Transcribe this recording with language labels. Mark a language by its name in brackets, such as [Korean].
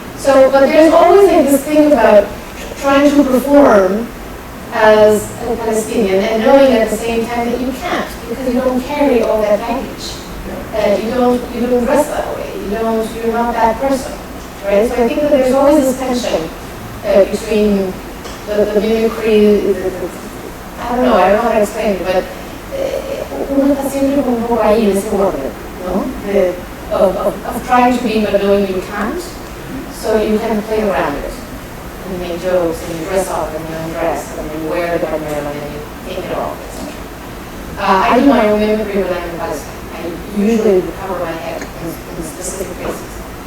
[English] So, but there's always like this thing about trying to perform as a Palestinian and knowing at the same time that you can't, because you don't carry all that baggage. You don't dress that way. You're not that person, right? So I think that there's always this tension between the mimicry. I don't know how to explain it, but [Spanish] uno está siempre como un poco ahí en ese borde, ¿no? [English] Of trying to be but knowing you can't, so you kind of play around it. And you make jokes, and you dress up, and you undress, and you wear the pañuelo, and you take it off, etc. I do my own mimicry when I'm in Palestine. I usually cover my head in specific places.